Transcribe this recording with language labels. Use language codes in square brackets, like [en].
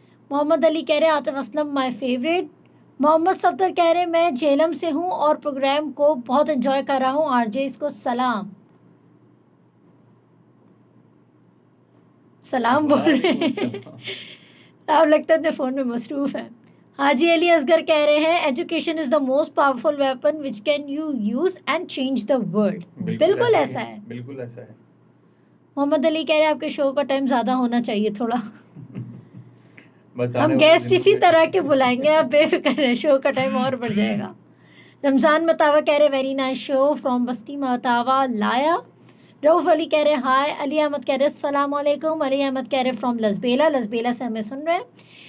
[ur] محمد علی کہہ رہے Atif Aslam [en] My favourite. [ur] محمد صفدر کہہ رہے میں جھیلم سے ہوں اور پروگرام کو بہت انجوائے کر رہا ہوں. آر جے اس کو سلام بول رہے ہیں. آپ لگتا ہے اپنے فون میں مصروف ہیں. حاجی علی اصغر کہہ رہے ہیں [en] Education is the most powerful weapon which can you use and change the world. [ur] بالکل ایسا ہے, بالکل ایسا ہے. محمد علی کہہ رہے ہیں آپ کے شو کا ٹائم زیادہ ہونا چاہیے تھوڑا. بس ہم گیسٹ اسی طرح کے بلائیں گے, آپ بے فکر رہیں, شو کا ٹائم اور بڑھ جائے گا. رمضان متاوا کہہ رہے [en] very nice show from [ur] بستی متاوا لایا. رؤف علی کہہ رہے ہائے. علی احمد کہہ رہے السلام علیکم. علی احمد کہہ رہے فرام لسبیلا سے ہمیں سن رہے ہیں.